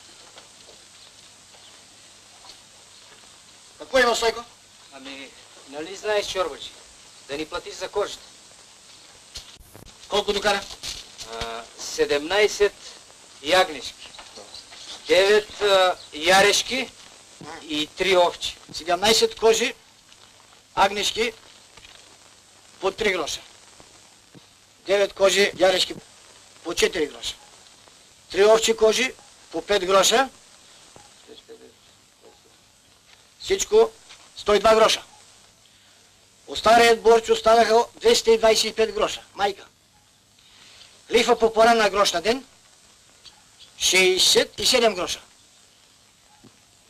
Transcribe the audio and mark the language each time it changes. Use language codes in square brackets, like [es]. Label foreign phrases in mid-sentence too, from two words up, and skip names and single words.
[bg] Какво има, Стойко? Ами, нали знаеш, Чорбачи, да ни платиш за кожата? Колко докара? 17 ягнешки, 9 ярешки и 3 овчи. 17 кожи, агнешки по 3 гроша. 9 кожи ярешки по 4 гроша. 3 овчи кожи по 5 гроша. Всичко 102 гроша. Остарият борч останаха 225 гроша. Майка. Лихва по поран на грош на ден 67 гроша.